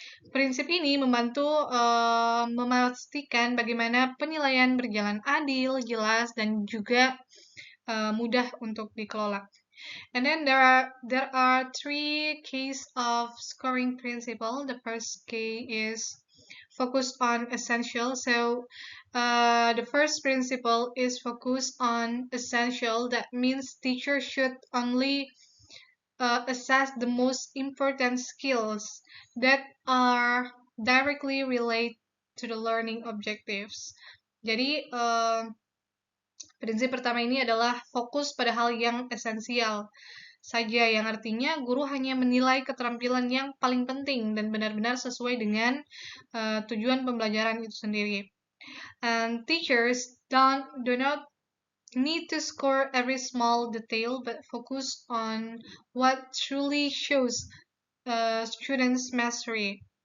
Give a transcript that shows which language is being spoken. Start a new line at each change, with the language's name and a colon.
Indonesian: Prinsip ini membantu memastikan bagaimana penilaian berjalan adil, jelas, dan juga mudah untuk dikelola.
English: And then there are three keys of scoring principle. The first key is focus on essential. So the first principle is focus on essential. That means teachers should only assess the most important skills that are directly related to the learning objectives.
Indonesian: Jadi prinsip pertama ini adalah fokus pada hal yang esensial saja, yang artinya guru hanya menilai keterampilan yang paling penting dan benar-benar sesuai dengan tujuan pembelajaran itu sendiri.
English: And teachers do not need to score every small detail, but focus on what truly shows students' mastery.